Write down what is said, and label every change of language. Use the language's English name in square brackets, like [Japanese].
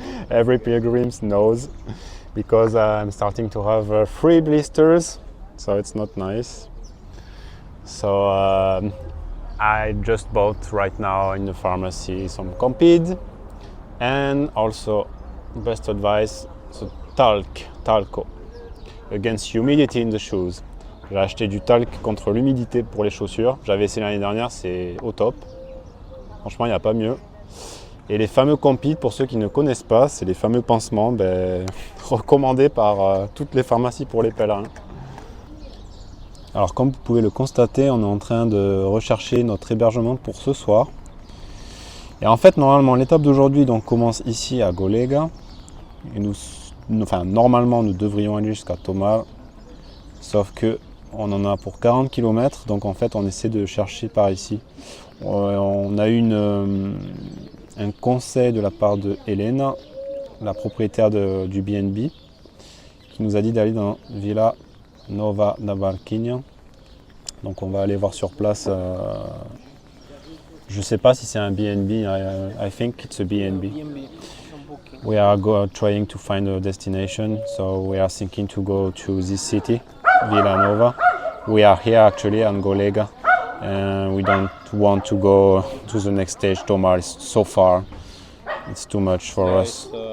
[English] Every pilgrim knows, because I'm starting to have 3 blisters, so it's not nice. So I just bought right now in the pharmacy some Compede, and also best advice, so talco against humidity in the shoes. [French] J'ai acheté du talc contre l'humidité pour les chaussures. J'avais essayé l'année dernière, c'est au top. Franchement, il n'y a pas mieux. Et les fameux Compede, pour ceux qui ne connaissent pas, c'est les fameux pansements recommandés par toutes les pharmacies pour les pèlerins. Alors comme vous pouvez le constater, on est en train de rechercher notre hébergement pour ce soir. Et en fait, normalement, l'étape d'aujourd'hui commence ici à Golega. Et normalement, nous devrions aller jusqu'à Tomar. Sauf que on en a pour 40 km, donc en fait, on essaie de chercher par ici. On a eu un conseil de la part de Elena, la propriétaire du BNB, qui nous a dit d'aller dans Villa Nova da Barquinha. Donc on va aller voir sur place. Je ne sais pas si c'est un BNB. [English] I think it's a BNB. We are trying to find a destination, so we are thinking to go to this city, Villa Nova. We are here actually on Golega. And we don't want to go to the next stage. Tomar is so far. It's too much for us.